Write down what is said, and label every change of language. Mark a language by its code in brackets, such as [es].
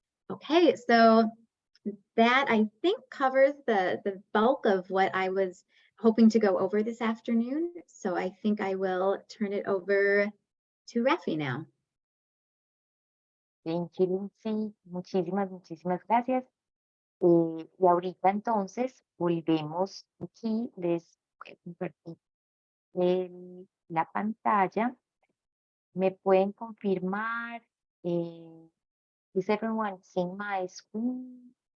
[en] Okay, so that I think covers the bulk of what I was hoping to go over this afternoon. So I think I will turn it over to Rafi now. Thank you, Lindsay. [es] Muchísimas gracias. Y ahorita entonces volvemos aquí, les voy a compartir la pantalla. ¿Me pueden confirmar? [en] Is everyone seeing my screen?